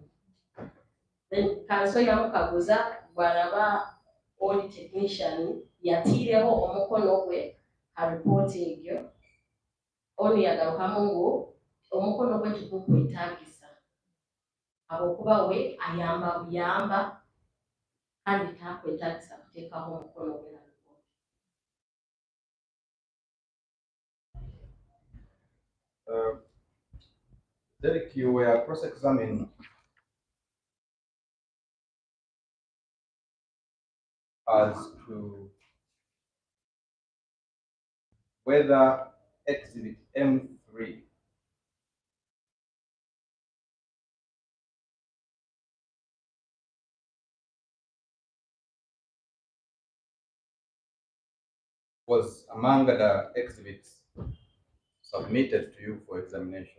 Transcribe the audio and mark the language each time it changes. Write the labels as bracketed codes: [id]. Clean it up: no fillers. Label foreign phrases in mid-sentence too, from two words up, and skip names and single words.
[nyn] Then kanso yamukaguza bwaraba oli technician yatiireho omukono gwe ha report egyo. Oni yagarukamu ngo omukono gwe tigukwetaagisa habwokuba we ayamba buyamba kandi takwetaagisa kuteekaho omukono gwe ha report. [en] Derek, you were cross-examined as to whether exhibit M3 was among the exhibits submitted to you for examination.